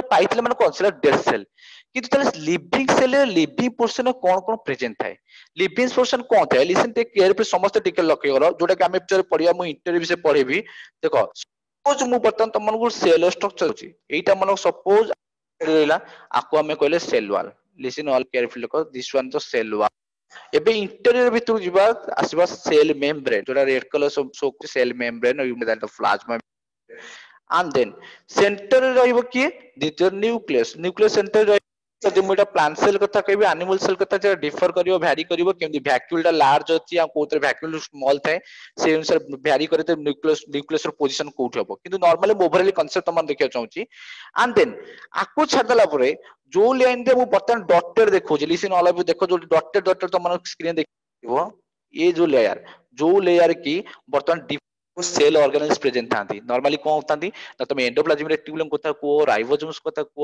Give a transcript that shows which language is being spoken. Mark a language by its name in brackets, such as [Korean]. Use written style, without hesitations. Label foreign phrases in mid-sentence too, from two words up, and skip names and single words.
[Odia] ପାଇଥିଲେ ମାନେ କଣ ସେଟା [English] dead cell [Odia] କିନ୍ତୁ ତାହେଲେ [English] living cell [Odia] ରେ [English] living portion [Odia] କଣ କଣ ପ୍ରେଜେଣ୍ଟ ଥାଏ [English] living portion [Odia] କଣ ଥାଏ ଲିସନ ଟିକେ କେୟାରଫୁଲି ସମସ୍ତେ ଟିକେ ଲକ୍ଷ୍ୟ କର ଯୋଉଟା କି ଆମେ ପଢିବା ମୁଁ ଇଣ୍ଟରଭ୍ୟୁ ବିଷୟରେ ପଢେଇବି ଦେଖ ସପୋଜ ମୁଁ ବର୍ତ୍ତମାନ ତମମାନଙ୍କୁ [English] cell structure [Odia] ଅଛି ଏଇଟା ମନେ ସପୋଜ ରହିଲା ଆକୁ ଆମେ କହିଲେ [English] cell wall listen all carefully [Odia] ଦେଖ [English] this one the cell wall [Odia] ଏବେ ଇଣ୍ଟେରିୟର ଭିତରକୁ ଯିବା ଆସିବା [English] cell membrane [Odia] ଯୋଉଟା [English] red colour show [Odia] କରୁଛି [English] cell membrane plasma and then [Odia] ସେଣ୍ଟରରେ ରହିବ କିଏ ଦ୍ୱିତୀୟ ନ୍ୟୁକ୍ଲିୟସ୍ ନ୍ୟୁକ୍ଲିୟସ୍ ସେଣ୍ଟରରେ ରହିବ ଯଦି ମୁଁ ଏଟା [English] plant cell [Odia] କଥା କହିବି [English] animal cell [Odia] କଥା ଯେଟା ଡିଫର କରିବ ଭ୍ୟାରି କରିବ କେମିତି ଭ୍ୟାକ୍ୟୁଲ ଟା ଲାର୍ଜ ଅଛି ଆଉ କୋଉଥିରେ [English] vacuole small [Odia] ଥାଏ ସେଇ ଅନୁସାରେ ଭ୍ୟାରି କରେ ନ୍ୟୁକ୍ଲିୟସ୍ ର ପୋଜିସନ କୋଉଠି ହବ କିନ୍ତୁ ନର୍ମାଲି ମୁଁ [English] overall concept [Odia] ତମମାନେ ଦେଖିବାକୁ ଚାହୁଁଛି [English] and then [Odia] ଆକୁ ଛାଡିଦେଲା ପରେ ଯୋଉ ଲାଇନ ରେ ମୁଁ ବର୍ତ୍ତମାନ ଡଟେଡ ଦେଖଉଛି [English] listen all of you [Odia] ଦେଖ ଯୋଉ ଡଟେଡ ତମମାନଙ୍କ ସ୍କ୍ରିନ ଦେଖିବ ଏ ଯୋଉ ଲେୟାର କି ବର୍ତ୍ତମାନ [English] cell organs present [Odia] ଥାନ୍ତି ନର୍ମାଲି କଣ ଥାନ୍ତି ନା ତମେ [English] endoplasmic reticulum [Odia] କଥା କୁହ ରାଇବୋଜୋମସ କଥା କୁହ